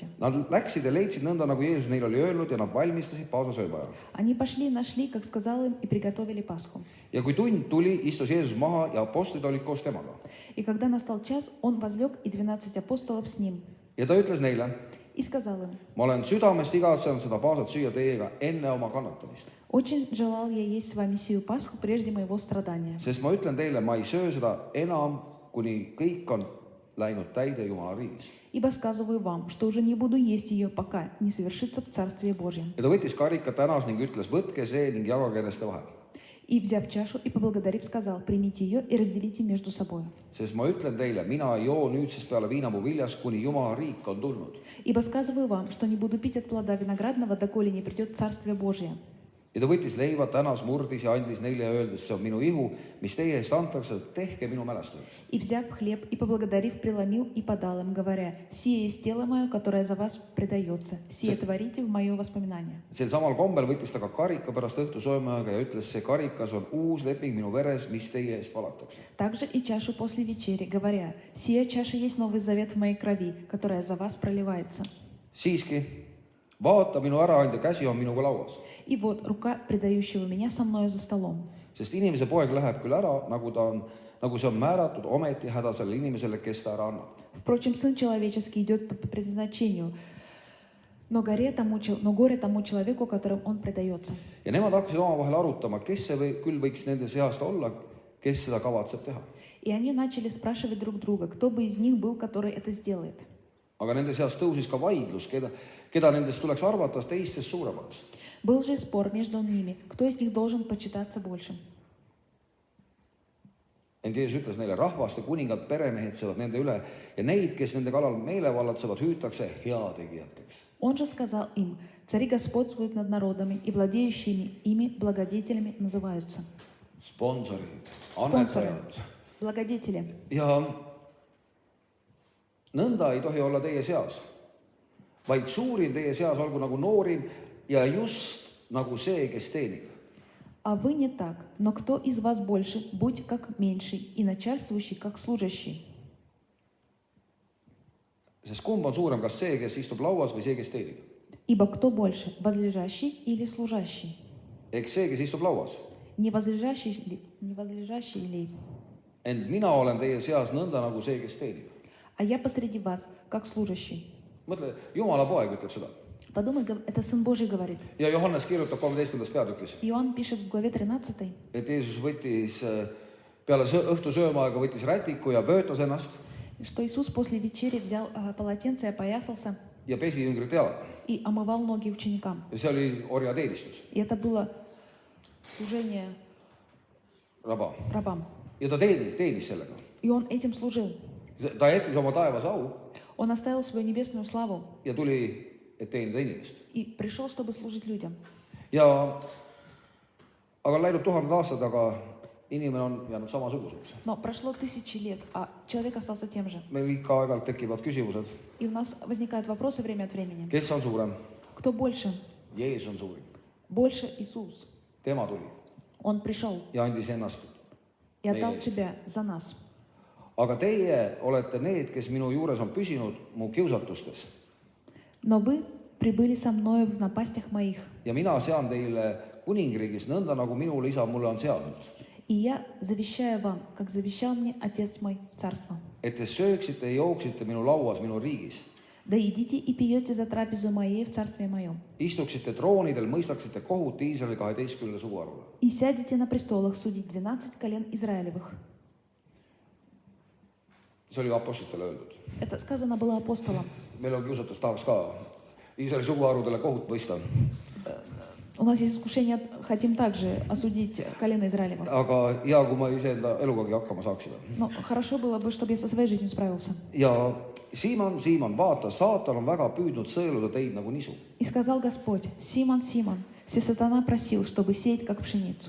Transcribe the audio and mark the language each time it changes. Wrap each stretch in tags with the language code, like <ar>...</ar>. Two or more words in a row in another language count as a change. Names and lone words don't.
<et>Nad läksid ja leidsid nõnda, nagu Jeesus neile oli öelnud, ja nad valmistasid paasasöömaja.</et> <ru>Они пошли, нашли, как сказал им, и приготовили Пасху.</ru> <et>Ja kui tund tuli, istus Jeesus maha ja apostlid olid koos temaga.</et> <ru>И когда настал час, он возлег, и 12 апостолов с ним.</ru> <et>Ja ta ütles neile,</et> <ru>И сказал им:</ru> <et>ma olen südamest igatsenud seda paasat süüa teiega enne oma kannatamist.</et> <ru>«Очень желал я есть с вами сию Пасху прежде моего страдания.</ru> <et>Sest ma ütlen teile, ma ei söö seda enam, kuni kõik on läinud täide Jumala riigis.</et> <ru>Ибо сказываю вам, что уже не буду есть ее, пока не совершится в Царстве Божьем».</ru> <et>Ja ta võttis karika, tänas ning ütles, võtke see ning jagage neste vahel.</et> <ru>И, взяв чашу и поблагодарив, сказал: «Примите ее и разделите между собой.</ru> <et>Sest ma ütlen teile, mina ei joo nüüdsest peale viinapuu viljas, kuni Jumala riik on tulnud.</et> <ru>Ибо сказываю вам, что не буду пить от плода виноградного, доколе не придет Царствие Божье».</ru> <et>Ja ta võttis leiva, tänas, murdis ja andis neile ja öeldes, see on minu ihu, mis teie eest antakse, tehke minu mälestuseks.</et> <ru>И, взяв хлеб и поблагодарив, преломил и подал им, говоря: «Сие есть тело мое, которое за вас предается. Сие творите в мое воспоминание».</ru> <et>Sel samal kombel võttis ta ka karika pärast õhtusöömaga ja ütles, see karikas on uus leping minu veres, mis teie eest valatakse.</et> <ru>Также и чашу после вечери, говоря: «Сия чаша есть новый завет в моей крови, которая за вас проливается».</ru> <et>Siiski, vaata, minu äraandja käsi on minuga lauas.</et> <ru>И вот рука предающего меня со мною за столом.</ru> <et>Sest inimese poeg läheb küll ära, nagu see on määratud, ometi häda sellele inimesele, kes ta ära annab.</et> <ru>Впрочем, Сын Человеческий идет по предназначению, но горе тому человеку, которым он предается.</ru> <et>Ja nemad hakkasid omavahel arutama, kes see küll võiks nende seast olla, kes seda kavatseb teha.</et> <ru>И они начали спрашивать друг друга, кто бы из них был, который это сделает.</ru> <et>Aga nende seast tõusis ka vaidlus, keda nendest tuleks arvata teistest suuremaks.</et> <ru>Был же спор между ними, кто из них должен почитаться большим.</ru> <et>Ent Jeesus ütles neile, rahvaste kuningad, peremehed seavad nende üle ja neid, kes nende kallal meelevallatsevad, hüütakse heategijateks.</et> <ru>Он же сказал им: «Цари господствуют над народами, и владеющими ими благодетелями называются».</ru> <et>Sponsorid,</et> <ru>Спонсоры,</ru> <et>annetajad.</et> <ru>благодетели.</ru> <et>Ja nõnda ei tohi olla teie seas, vaid suurim teie seas olgu nagu noorim ja just nagu see, kes teenib.</et> <ru>А вы не так. Но кто из вас больше, будь как меньший, и начальствующий, как служащий.</ru> <et>Sest kumb on suurem, kas see, kes istub lauas või see, kes teenib?</et> <ru>Ибо кто больше, возлежащий или служащий?</ru> <et>Eks see, kes istub lauas.</et> <ru>Не возлежащий ли?</ru> <et>Ent mina olen teie seas nõnda nagu see, kes teenib.</et> <ru>А я посреди вас, как служащий.</ru> <et>Mõtle, Jumala poeg ütleb seda.</et> <ru>Подумай, это Сын Божий говорит.</ru> <et>Ja Johannes kirjutab 13. peatükis,</et> <ru>Иоанн пишет в главе 13,</ru> <et>et Jeesus võttis peale õhtu söömaaega võttis rätiku ja vöötas ennast</et> <ru>что Иисус после вечери взял полотенце и опоясался</ru> <et>ja pesi jüngrite jalad.</et> <ru>и омывал ноги ученикам.</ru> <et>Ja see oli orjateenistus,</et> <ru>И это было служение</ru> <et>raba.</et> <ru>рабам.</ru> <et>Ja ta teenis sellega.</et> <ru>И он этим служил.</ru> <et>Ta jättis oma taevas au</et> <ru>Он оставил свою небесную славу</ru> <et>ja tuli, et teenida inimest.</et> <ru>и пришел, чтобы служить людям.</ru> <et>Ja aga läinud 1000 aastad, aga inimene on jäänud samasuguseks.</et> <ru>Но прошло 1000 лет, а человек остался тем же.</ru> <et>Meil ikka aeg-ajalt tekivad küsimused,</et> <ru>И у нас возникают вопросы время от времени.</ru> <et>kes on suurem?</et> <ru>Кто больше?</ru> <et>Jeesus on suurim.</et> <ru>Больше Иисус.</ru> <et>Tema tuli</et> <ru>Он пришел</ru> <et>ja andis ennast.</et> <ru>и отдал себя за нас.</ru> <et>Aga teie olete need, kes minu juures on püsinud mu kiusatustes.</et> <ru>Но вы прибыли со мною в напастях моих.</ru> <et>Ja mina sean teile kuningriigis nõnda, nagu minul isa mulle on seadnud.</et> <ru>И я завещаю вам, как завещал мне Отец мой, царство.</ru> <et>Et te sööksite ja jooksite minu lauas minu riigis.</et> <ru>Да едите и пьете за трапезу моей в царстве моем.</ru> <et>Istuksite troonidel, mõistaksite kohut Iisraeli 12 suguharule.</et> <ru>И сядете на престолах судить 12 колен Израилевых.</ru> <et>See oli apostlitele öeldud.</et> <ru>Это сказано было апостолам.</ru> <et>Meil on kiusatus, tahaks ka Iisraeli suguharudele kohut mõista.</et> <ru>У нас есть искушение, хотим также осудить колено Израилева.</ru> <et>Aga hea, kui ma iseenda elugagi hakkama saaksin.</et> <ru>Но хорошо было бы, чтобы я со своей жизнью справился.</ru> <et>Ja Siiman, vaata, saatan on väga püüdnud sõeluda teid nagu nisu.</et> <ru>И сказал Господь: Симон, Симон, все сатана просил, чтобы сеять как пшеницу.</ru>